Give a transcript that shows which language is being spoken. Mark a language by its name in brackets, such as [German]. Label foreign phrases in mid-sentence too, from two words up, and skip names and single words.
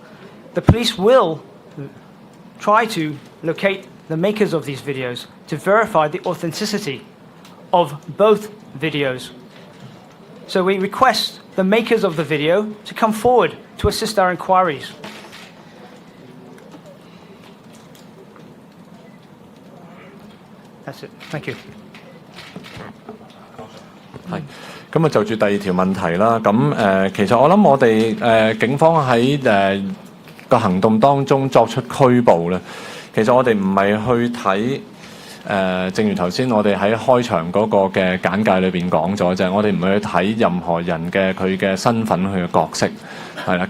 [English] The police will try to locate the makers of these videos to verify the authenticity of both videos. So we request the makers of the video to come forward to assist our inquiries. That's it. Thank you. [Cantonese] 係，咁就住第2條問題啦。其實我諗我哋警方喺個行動當中作出拘捕咧，其實我哋唔係去睇正如頭先我哋喺開場嗰個嘅簡介裏邊講咗，就係我哋唔係去睇任何人嘅佢嘅身份、佢嘅角色，係啦。